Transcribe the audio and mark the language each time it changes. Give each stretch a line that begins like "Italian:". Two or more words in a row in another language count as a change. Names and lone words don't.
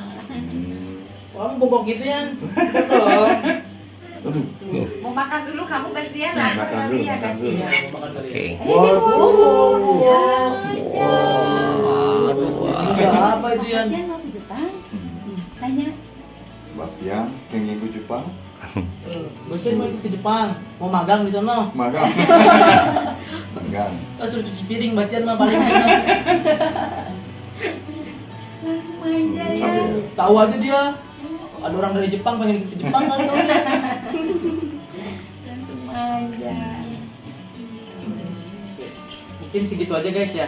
Indonesian: Kamu bobok gitu ya? Belum. Aduh. Mau makan dulu kamu Bastian? Makan Lapar dulu, kali ya makan kasih dulu. ya. Mau makan kali Oke. ya. Wow. Siapa itu Yan? Bastian mau ke Jepang? Tanya.
Japanese: バスティアン、見学ジャパン、
Indonesian: Bosan mau ikut ke Jepang, mau magang di sana.
Japanese: マガン。マガン。
Indonesian: Suruh cuci piring, bacian mah paling enak. Langsung aja ya. Cabe. Tahu aja dia. Ada orang dari Jepang pengen ikut ke Jepang kali tahu dia. Langsung aja. Mungkin segitu aja guys ya.